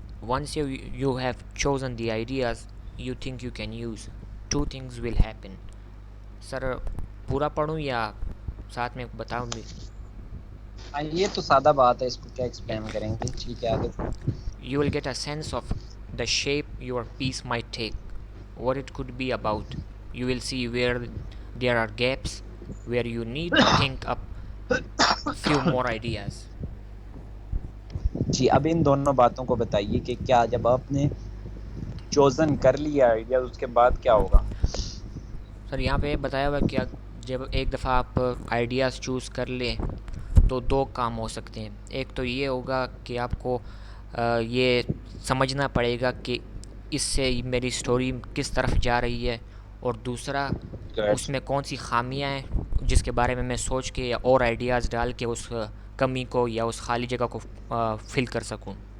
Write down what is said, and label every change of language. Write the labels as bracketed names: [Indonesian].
[English] Once you have chosen the ideas you think you can use, two things will happen. [Urdu] سر پورا پڑھوں یا ساتھ میں بتاؤں بھی؟ یہ تو سادہ بات ہے، اس کو کیا ایکسپلین کریں گے. ٹھیک ہے آگے. [English] You will get a sense of the shape your piece might take, what it could be about. You will see where there are gaps, where you need to think up few more ideas. [Urdu] جی اب ان دونوں باتوں کو بتائیے کہ کیا جب آپ نے چوزن کر لیا آئیڈیا اس کے بعد کیا ہوگا؟ سر یہاں پہ بتایا ہوا کہ جب ایک دفعہ آپ آئیڈیاز چوز کر لیں تو دو کام ہو سکتے ہیں. ایک تو یہ ہوگا کہ آپ کو یہ سمجھنا پڑے گا کہ اس سے میری سٹوری کس طرف جا رہی ہے، اور دوسرا اس میں کون سی خامیاں ہیں جس کے بارے میں میں سوچ کے یا اور آئیڈیاز ڈال کے اس کمی کو یا اس خالی جگہ کو فل کر سکوں.